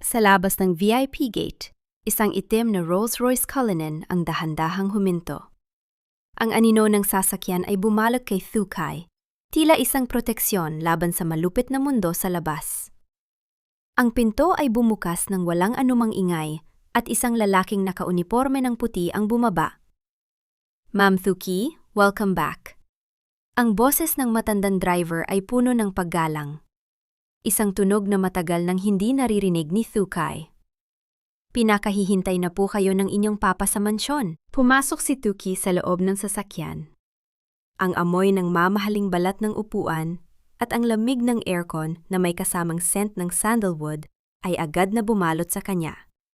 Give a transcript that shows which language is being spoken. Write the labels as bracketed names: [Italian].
[Filipino] Sa labas ng VIP gate, isang itim na Rolls-Royce Cullinan ang dahan-dahang huminto. Ang anino ng sasakyan ay bumalot kay Thukai, tila isang proteksyon laban sa malupit na mundo sa labas. Ang pinto ay bumukas ng walang anumang ingay at isang lalaking nakauniporme ng puti ang bumaba. [English] Ma'am Thuki, welcome back. [Filipino] Ang boses ng matandang driver ay puno ng paggalang. Isang tunog na matagal nang hindi naririnig ni Thukai. Pinakahihintay na po kayo ng inyong papa sa mansyon. Pumasok si Thuki sa loob ng sasakyan. Ang amoy ng mamahaling balat ng upuan at ang lamig ng aircon na may kasamang scent ng sandalwood ay agad na bumalot sa kanya.